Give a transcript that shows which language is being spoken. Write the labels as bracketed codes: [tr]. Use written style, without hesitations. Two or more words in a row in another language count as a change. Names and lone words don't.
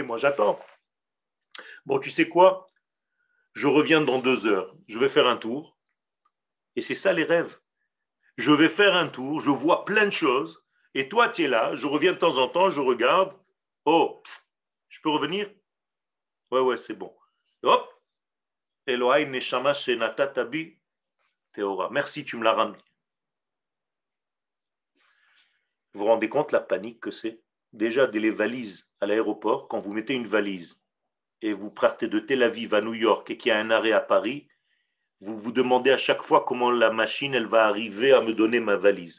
[fr] Moi, j'attends. Bon, tu sais quoi? Je reviens dans 2 heures. Je vais faire un tour. Et c'est ça les rêves. Je vais faire un tour, je vois plein de choses. Et toi, tu es là. Je reviens de temps en temps, je regarde. Oh, psst, je peux revenir? Ouais, ouais, c'est bon. Hop. [he] אלוהי נשמה שנתת בי טהורה. [fr] Merci, tu me l'as ramené. Vous vous rendez compte la panique que c'est? Déjà, dès les valises à l'aéroport, quand vous mettez une valise et vous partez de Tel Aviv à New York et qu'il y a un arrêt à Paris, vous vous demandez à chaque fois comment la machine elle va arriver à me donner ma valise.